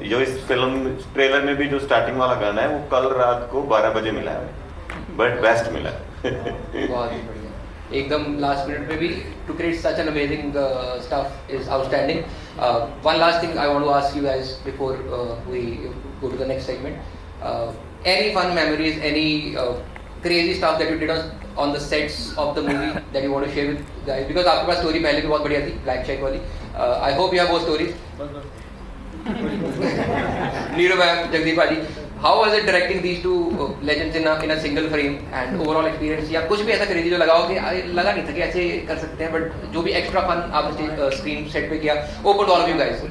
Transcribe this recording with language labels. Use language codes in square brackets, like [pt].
[hi] जो इस film trailer में भी जो स्टार्टिंग वाला गाना है वो कल रात को 12 बजे मिला है बट बेस्ट मिला है. बहुत ही बढ़िया, एकदम लास्ट मिनट में भी [en] To create such an amazing stuff is outstanding. One last thing I want to ask you guys before we go to the next segment. Any fun memories, any crazy stuff that you did on the sets of the movie that you want to share with guys? Because [hi] आपके पास story पहले भी बहुत बढ़िया थी black check वाली. [en] I hope you have those stories. Neeru ma'am, Jagdeep Paji, how was it directing these two legends in a single frame and overall experience? [hi] या कुछ भी ऐसा crazy जो लगा हो कि लगा नहीं था कि ऐसे कर सकते हैं, but जो भी [en] extra fun [hi] आपने स्क्रीन सेट पे किया, open to all of you guys.